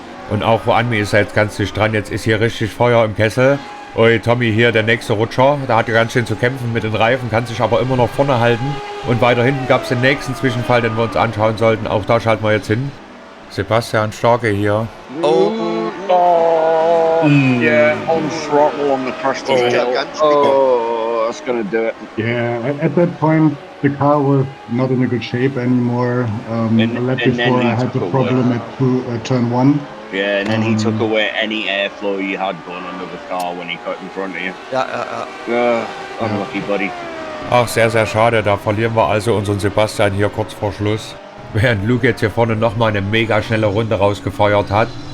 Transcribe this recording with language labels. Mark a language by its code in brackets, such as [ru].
[de] Und auch Roanmi ist jetzt ganz dicht dran. Jetzt ist hier richtig Feuer im Kessel. Ui, Tommy hier, der nächste Rutscher. Da hat er ganz schön zu kämpfen mit den Reifen, kann sich aber immer noch vorne halten. Und weiter hinten gab es den nächsten Zwischenfall, den wir uns anschauen sollten. Auch da schalten wir jetzt hin. Sebastian Starke hier. [en] Yeah, on throttle on the crest of the hill. Oh, that's gonna do it. Yeah, at that point the car was not in a good shape anymore. A lap before I had the problem at turn 1. Yeah, and then he took away any airflow you had going under the car when he cut in front of you. [de] Ja. [en] Unlucky, buddy. [de] Ach, sehr, sehr schade. Da verlieren wir also unseren Sebastian hier kurz vor Schluss. Während Luke jetzt hier vorne nochmal eine mega schnelle Runde rausgefeuert hat.